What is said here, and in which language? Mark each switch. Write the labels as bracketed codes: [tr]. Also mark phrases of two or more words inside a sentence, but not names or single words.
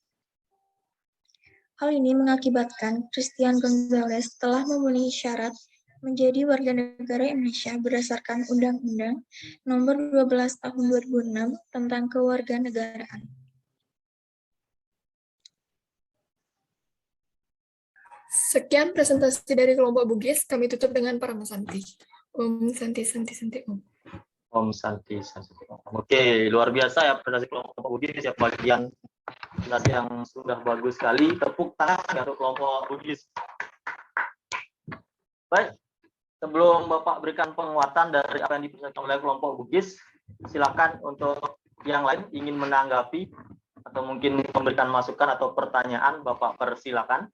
[id] Hal ini mengakibatkan Christian Gonzalez telah memenuhi syarat menjadi warga negara Indonesia berdasarkan Undang-Undang Nomor 12 Tahun 2006 tentang Kewarganegaraan. Sekian presentasi dari kelompok Bugis, kami tutup dengan para Santi. [sa] Om Santi, Santi, Santi, Om. Om Santi, Santi. [id] Oke, luar biasa ya presentasi kelompok Bugis ya, bagian yang sudah bagus sekali. Tepuk tangan untuk kelompok Bugis. Baik, sebelum Bapak berikan penguatan dari apa yang dipresentasikan oleh kelompok Bugis, silakan untuk yang lain ingin menanggapi atau mungkin memberikan masukan atau pertanyaan, Bapak persilakan.